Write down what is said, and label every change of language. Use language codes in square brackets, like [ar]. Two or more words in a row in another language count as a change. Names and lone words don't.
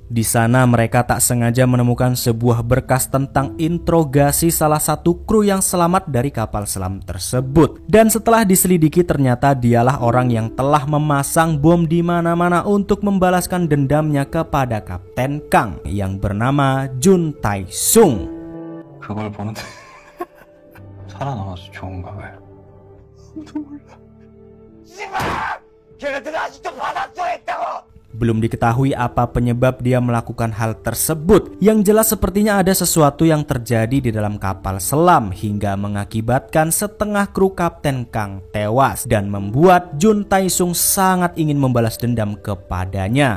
[id] Di sana mereka tak sengaja menemukan sebuah berkas tentang interogasi salah satu kru yang selamat dari kapal selam tersebut. Dan setelah diselidiki ternyata dialah orang yang telah memasang bom di mana-mana untuk membalaskan dendamnya kepada Kapten Kang yang bernama Jun Tae-sung. [ko] 그걸 보는데 살아남아서 좋은가 봐요. [id] Belum diketahui apa penyebab dia melakukan hal tersebut. Yang jelas sepertinya ada sesuatu yang terjadi di dalam kapal selam hingga mengakibatkan setengah kru Kapten Kang tewas dan membuat Jun Tae-sung sangat ingin membalas dendam kepadanya.